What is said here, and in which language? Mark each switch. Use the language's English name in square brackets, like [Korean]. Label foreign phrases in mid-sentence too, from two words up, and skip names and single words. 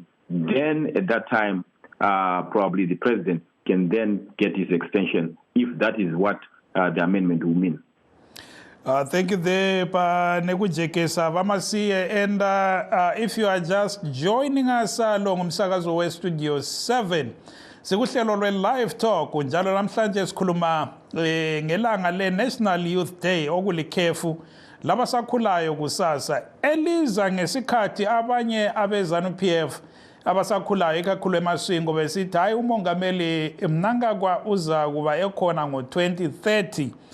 [English] Then at that time, probably the president can then get his extension, if that is what the amendment will mean. Thank you there, Nekujekesa Vamasiye. And if you are just joining us along [North Ndebele] umsakazo we Studio 7, sikuhlelo lwe-Livetalk, njalo namhlanje sikhuluma ngelanga le-National Youth Day okulikhefu labasakhulayo kusasa eliza ngesikhathi abanye abeZANU-PF abasakhulayo ikakhulu emaswingo besithi hayi umongameli Mnangagwa uza kuba ekhona ngo-2030.